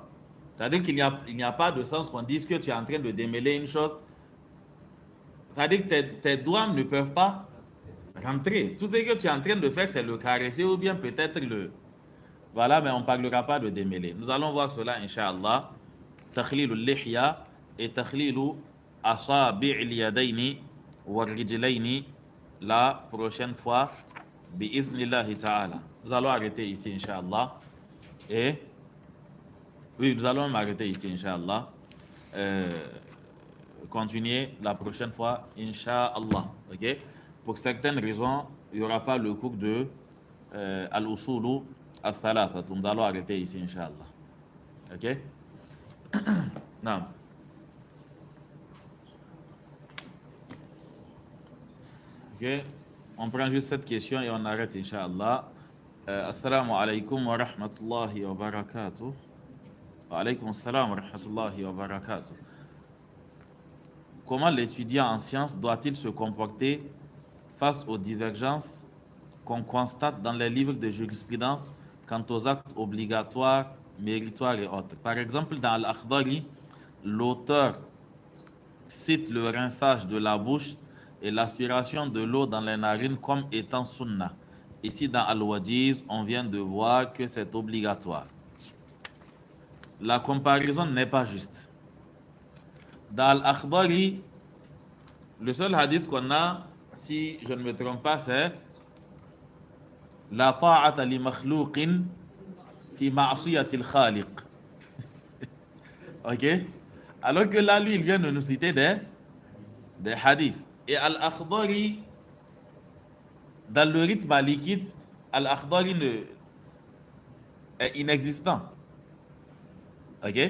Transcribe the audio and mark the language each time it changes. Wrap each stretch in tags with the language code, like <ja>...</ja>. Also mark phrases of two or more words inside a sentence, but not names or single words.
<fr>C'est-à-dire qu'il n'y a pas de sens qu'on dise que tu es en train de démêler une chose. C'est-à-dire que tes doigts ne peuvent pas rentrer. Tout ce que tu es en train de faire, c'est le caresser ou bien peut-être le... Voilà, mais on ne parlera pas de démêler. Nous allons voir cela,</fr> <ar>إن شاء الله. تخليل اللحية et تخليل أصابع اليدين والرجلين</ar> <fr>la prochaine fois,</fr> <ar>بإذن الله تعالى.</ar> <fr>Nous allons arrêter ici,</fr> <ar>إن شاء الله.</ar> <fr>Et oui, nous allons m'arrêter ici,</fr> <ar>إن شاء الله.</ar> <fr>Continuer la prochaine fois,</fr> <ar>إن شاء الله.</ar> <fr>Ok? Pour certaines raisons, il n'y aura pas le cours de Al-Usulu Al-Thalatha. Nous allons arrêter ici,</fr> <ar>إن شاء الله.</ar> <fr>Ok? Non. Ok? On prend juste cette question et on arrête,</fr> <ar>إن شاء الله. السلام عليكم ورحمة الله وبركاته. وعليكم السلام ورحمة الله وبركاته.</ar> <fr>Comment l'étudiant en sciences doit-il se comporter face aux divergences qu'on constate dans les livres de jurisprudence quant aux actes obligatoires, méritoires et autres? Par exemple, dans Al-Akhdari, l'auteur cite le rinçage de la bouche et l'aspiration de l'eau dans les narines comme étant sunnah. Ici, dans Al-Wajiz, on vient de voir que c'est obligatoire. La comparaison n'est pas juste. Dans Al-Akhdari, le seul hadith qu'on a, si je ne me trompe pas, c'est</fr> <ar>لا طاعة لمخلوق في معصية الخالق.</ar> <fr>Ok? Alors que là, lui, il vient de nous citer des hadiths. Et Al-Akhdari, dans le rite malikite, Al-Akhdari est inexistant. Ok?</fr>